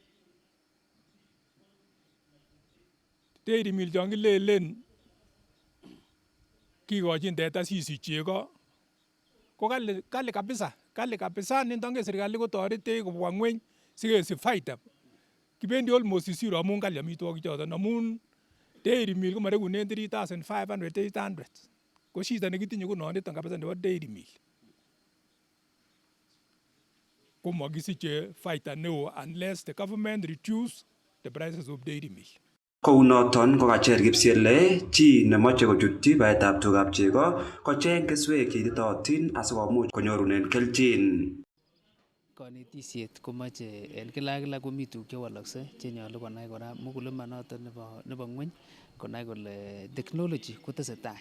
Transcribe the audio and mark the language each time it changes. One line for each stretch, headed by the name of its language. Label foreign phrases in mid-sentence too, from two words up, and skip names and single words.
English: Dairy meal
Kalenjin: chon kilelen kikochin teta sisich chego ko kali kabisa nindonge serikali kotoretech kobwa ngweny sikesich faida. Kibendi
English: almost zero
Kalenjin: amun kali amitwogik choton, amun
English: dairy meal
Kalenjin: komarekunen 3,500 800. Ko shida nekitinye ko noniton kabisa nebo
English: dairy meal.
Kalenjin: Ko makisiche faida neo
English: unless the government reduce the prices of dairy meal.
Kalenjin: Kounoton kokacher Kipsele chi nemoche kochutyi baetab tugab chego kocheng keswek cheititootin asikomuch konyorunen kelchin. Konetisiet komoche en kila komi tuguk chewolokse chenyolu konai kora mkulima noton nebo ngweny, konai kole technology kotesetai.